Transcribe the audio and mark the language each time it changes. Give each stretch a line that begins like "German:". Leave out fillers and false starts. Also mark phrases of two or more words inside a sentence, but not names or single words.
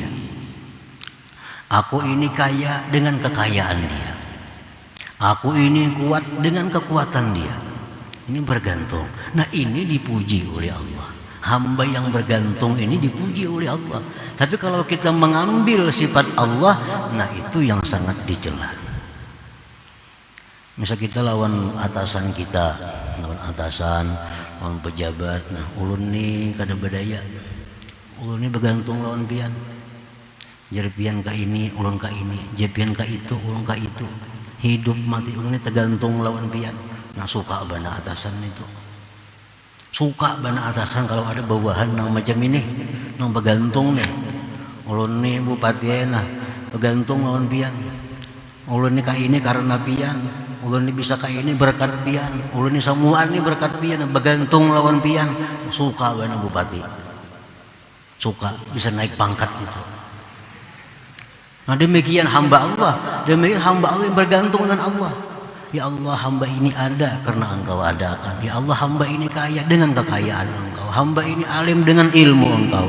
Indonesian: Aku ini kaya dengan kekayaan dia. Aku ini kuat dengan kekuatan dia. Ini bergantung. Nah, ini dipuji oleh Allah. Hamba yang bergantung ini dipuji oleh Allah. Tapi kalau kita mengambil sifat Allah, nah itu yang sangat dicela. Misal kita lawan atasan kita, lawan pejabat.
Banjar: Nah, ulun nih kada berdaya. Ulun nih bergantung lawan pian. Jerpian ka ini, ulun ka ini, jepian ka itu, ulun ka itu. Hidup mati ulun ini tergantung lawan pian. Nah, suka bana atasan itu. Suka bana atasan kalau ada bawahan nang macam ini, nang bergantung nih. Ulun nih bupati nah, bergantung lawan pian. Ulun nih ka ini karena pian. Ulun nih bisa ka ini berkat pian. Ulun nih samuan nih berkat pian, bergantung lawan pian. Suka bana bupati. Suka bisa naik pangkat itu.
Indonesian: Nah, demikian hamba Allah, demikian hamba Allah yang bergantung dengan Allah. Ya Allah, hamba ini ada karena Engkau adakan. Ya Allah, hamba ini kaya dengan kekayaan Engkau. Hamba ini alim dengan ilmu Engkau.